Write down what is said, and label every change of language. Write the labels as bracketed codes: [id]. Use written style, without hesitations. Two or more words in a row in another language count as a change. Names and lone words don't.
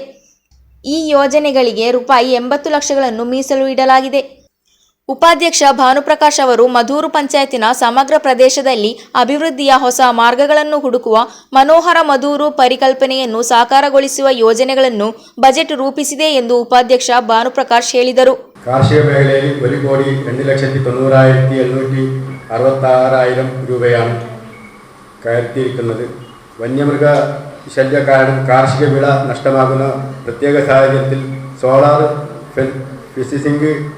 [kn] ಈ ಯೋಜನೆಗಳಿಗೆ ರೂಪಾಯಿ 80 ಲಕ್ಷಗಳನ್ನು ಮೀಸಲು ಇಡಲಾಗಿದೆ. ಉಪಾಧ್ಯಕ್ಷ ಭಾನುಪ್ರಕಾಶ್ ಅವರು ಮಧೂರು ಪಂಚಾಯತಿನ ಸಮಗ್ರ ಪ್ರದೇಶದಲ್ಲಿ ಅಭಿವೃದ್ಧಿಯ ಹೊಸ ಮಾರ್ಗಗಳನ್ನು ಹುಡುಕುವ ಮನೋಹರ ಮಧೂರು ಪರಿಕಲ್ಪನೆಯನ್ನು ಸಾಕಾರಗೊಳಿಸುವ ಯೋಜನೆಗಳನ್ನು ಬಜೆಟ್ ರೂಪಿಸಿದೆ ಎಂದು ಉಪಾಧ್ಯಕ್ಷ ಭಾನುಪ್ರಕಾಶ್ ಹೇಳಿದರು. [ml] കാർഷിക മേഖലയിൽ 1,02,766,000 രൂപയാണ് കയറ്റിയിരിക്കുന്നത്. വന്യമൃഗ ശല്യ കാരണം കാർഷിക വിള നഷ്ടമാകുന്ന പ്രത്യേക സാഹചര്യത്തിൽ സോളാർ ഫിഷിംഗ്